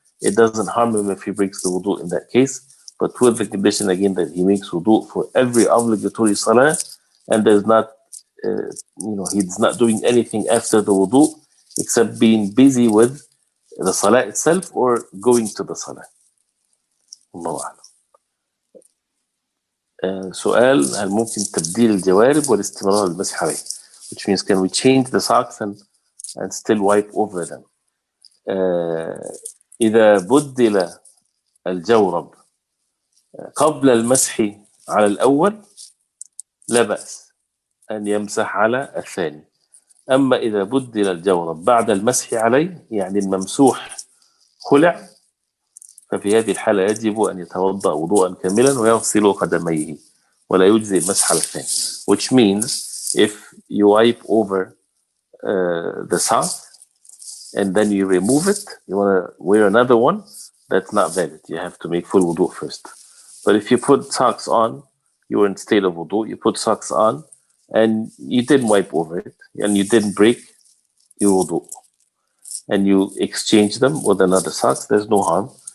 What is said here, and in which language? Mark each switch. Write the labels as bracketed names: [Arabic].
[English] It doesn't harm him if he breaks the wudu in that case, but with the condition again that he makes wudu for every obligatory salah, and there's not, he's not doing anything after the wudu except being busy with the salah itself or going to the salah. [Arabic] الله أعلم. سؤال هل ممكن تبديل الجوارب والاستمرار المسح عليه, [English] which means can we change the socks and still wipe over them. [Arabic] إذا بدل الجورب قبل المسح على الأول لا بأس أن يمسح على الثاني. أما إذا بدل الجورب بعد المسح عليه, يعني الممسوح خلع, ففي هذه الحالة يجب أن يتوضأ وضوءا كاملا ويغسل قدميه ولا يجزي المسح على الثاني. [English] Which means if you wipe over the sock and then you remove it, you want to wear another one, that's not valid. You have to make full wudu first. But if you put socks on, you were in state of wudu, you put socks on and you didn't wipe over it and you didn't break your wudu and you exchange them with another socks, there's no harm.